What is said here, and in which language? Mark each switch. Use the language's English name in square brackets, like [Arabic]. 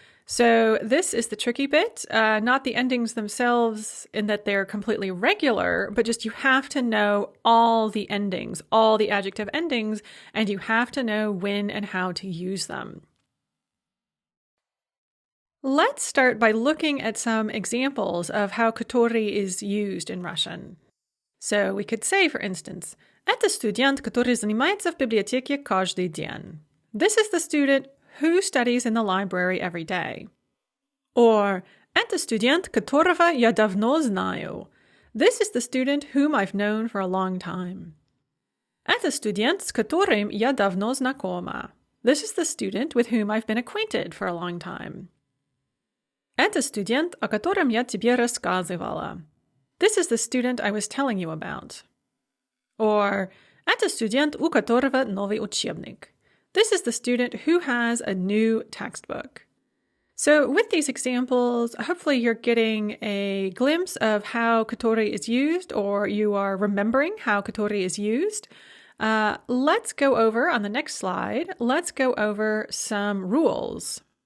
[English] So this is the tricky bit, not the endings themselves in that they're completely regular, but just you have to know all the endings, all the adjective endings, and you have to know when and how to use them. Let's start by looking at some examples of how Katori is used in Russian. So we could say, for instance, [Russian] «Это студент, который занимается в библиотеке каждый день». [English] This is the student who studies in the library every day. [Russian] Or, это студент, которого я давно знаю. [English] This is the student whom I've known for a long time. [Russian] Это студент, с которым я давно знакома. [English] This is the student with whom I've been acquainted for a long time. [Russian] Это студент, о котором я тебе рассказывала. [English] This is the student I was telling you about. [Russian] Or, это студент, у которого новый учебник. [English] This is the student who has a new textbook. So with these examples, hopefully you're getting a glimpse of how Katori is used, or you are remembering how Katori is used. Let's go over, on the next slide, let's go over some rules.